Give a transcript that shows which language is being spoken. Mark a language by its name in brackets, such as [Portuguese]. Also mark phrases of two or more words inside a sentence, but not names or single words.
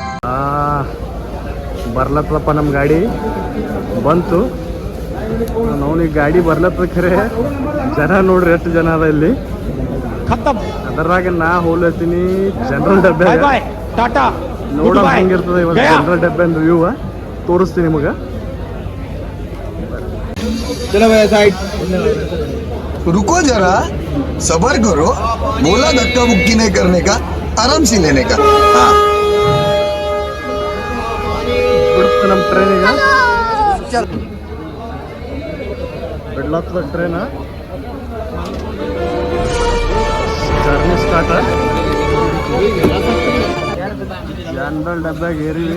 [Kannada] ಬರ್ಲತ್ತಪ್ಪ ನಮ್ಮ ಗಾಡಿ ಬಂತು. ನಾವೀಗ ಗಾಡಿ ಬರ್ಲತ್ತ ಖರೆ ಜನ ನೋಡ್ರಿ ಎಷ್ಟು ಜನ ಅದ ಇಲ್ಲಿ. ಅದರಾಗ ನಾ ಹೋಗ್ಲತ್ತೀನಿ ಜನರಲ್ ಡಬ್ಬೆ. ನೋಡೋ ಹೆಂಗಿರ್ತದೆ ಇವಾಗ ಜನರಲ್ ಡಬ್ಬೆ ರಿವ್ಯೂ ತೋರಿಸ್ತೀನಿ ನಿಮಗೆ. [Hindi] रुको जरा, सबर करो. बोला धक्का मुक्की नहीं करने का, आराम से लेने का. हाँ. [Kannada] ನಮ್ಮ ಟ್ರೈನ್ ಈಗ ಬಿಡ್ಲತ್ತದ ಟ್ರೈನ್. [English] journey start. [Kannada] ಜನರಲ್ ಡಬ್ಬ್ಯಾಗ ಏರಿವಿ.